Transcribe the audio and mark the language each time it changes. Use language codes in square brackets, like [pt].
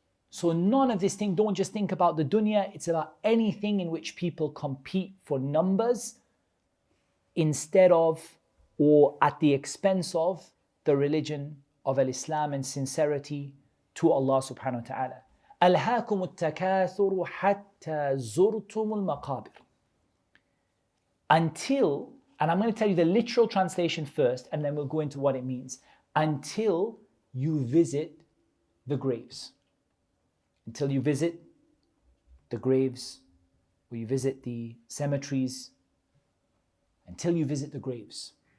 [en] So none of this thing, don't just think about the dunya, it's about anything in which people compete for numbers instead of or at the expense of the religion of al-Islam and sincerity to Allah subhanahu wa ta'ala. [ar] أَلْهَاكُمُ التَّكَاثُرُ حَتَّى زُرْتُمُ الْمَقَابِرِ. [en] Until, and I'm going to tell you the literal translation first, and then we'll go into what it means. Until you visit the graves. Until you visit the graves, or you visit the cemeteries, until you visit the graves.